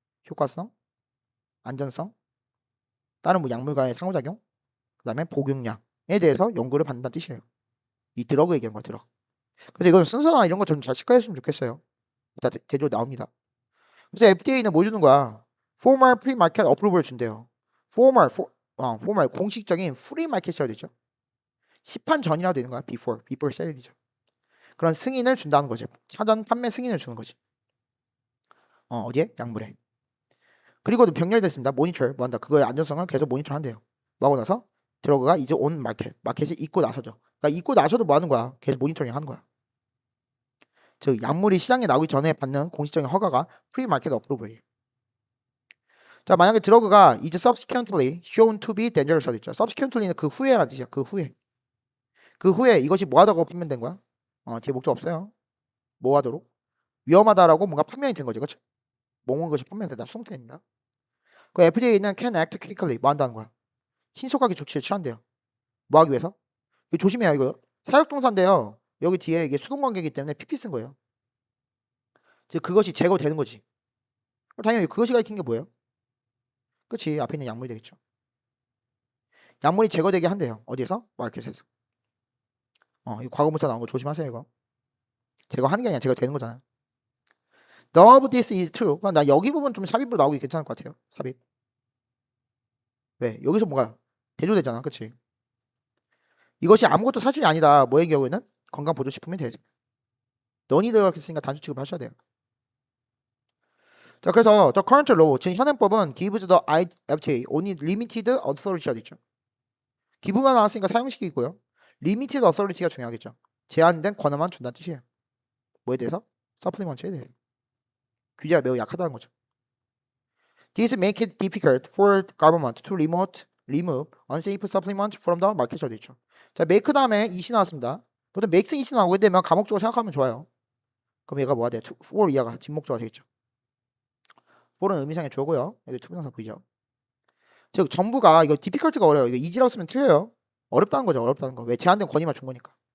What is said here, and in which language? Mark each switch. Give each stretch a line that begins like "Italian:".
Korean: 효과성, 안전성, 다른 뭐 약물과의 상호작용, 그다음에 복용량에 대해서 연구를 받는다는 뜻이에요. 이 드러그 얘기하는 거야, 드러그. 그래서 이건 순서나 이런 거 좀 잘 체크했으면 좋겠어요. 이따 대조 나옵니다. 그래서 FDA는 뭐 주는 거야?
English: Formal pre-market approval 준대요.
Korean: formal 공식적인 프리마켓이라고 되죠. 시판 전이라고 되는 거야.
English: before sale
Korean: 이죠. 그런 승인을 준다는 거죠. 사전 판매 승인을 주는 거지. 어디에? 약물에. 그리고 병렬됐습니다. 모니터 뭐 한다. 그거의 안전성을 계속 모니터한대요. 뭐 하고 나서 드러그가 이제 온 마켓이 있고 나서죠. 그러니까 있고 나서도 뭐 하는 거야? 계속 모니터링 하는 거야. 즉 약물이 시장에 나오기 전에 받는 공식적인 허가가 프리 마켓 어프로벌이에요. 자, 만약에 드러그가
English: is subsequently shown to be dangerous라고 있죠.
Korean: subsequently는 그 후에라는 뜻이야. 그 후에. 그 후에 이것이 뭐 하다고 판명된 거야? 뒤에 목적 없어요. 뭐 하도록? 위험하다라고 뭔가 판명이 된 거죠. 그렇죠? 뭔 것이 판명된다. 수동태입니다. 그 FDA는
English: can act quickly
Korean: 뭐 한다는 거야? 신속하게 조치를 취한대요. 뭐 하기 위해서? 이거 조심해요. 이거 사역동사인데요. 여기 뒤에 이게 수동관계이기 때문에 PP 쓴 거예요. 즉 그것이 제거되는 거지. 당연히 그것이 가리킨 게 뭐예요? 그치, 앞에 있는 약물이 되겠죠. 약물이 제거되게 한대요. 어디에서? 마켓에서. 이 과거문자 나온 거 조심하세요. 이거 제거하는 게 아니라 제거되는 거잖아요.
English: None of this is true.
Korean: 나 여기 부분 좀 삽입으로 나오기 괜찮을 것 같아요. 삽입. 왜? 여기서 뭔가 대조되잖아. 그치? 이것이 아무것도 사실이 아니다. 뭐의 경우에는 건강보조식품이 되죠. 넌이 들어갔으니까 단수 취급하셔야 돼요. 자, 그래서
English: the current law,
Korean: 지금 현행법은
English: gives the FDA only limited authority가 있죠.
Korean: 기부가 나왔으니까 사용식이고요.
English: limited authority
Korean: 가 중요하겠죠. 제한된 권한만 준다는 뜻이에요. 뭐에 대해서? supplement에 대해서. 규제가 매우 약하다는 거죠.
English: This make it difficult for government to remove unsafe supplement from the market이라고
Korean: 되어 있죠. 자, make 다음에 이시 나왔습니다. 보통 makes 이시 나오게 되면 감목적으로 생각하면 좋아요. 그럼 얘가 뭐가 돼? for 이하가 진목조가 되겠죠. for은 의미상의 주어고요. 여기 투부정사 보이죠? 즉 전부가 이거 difficult가 어려워요. 이거 easy라고 쓰면 틀려요. 어렵다는 거죠. 어렵다는 거. 왜? 제한된 권위만 준 거니까.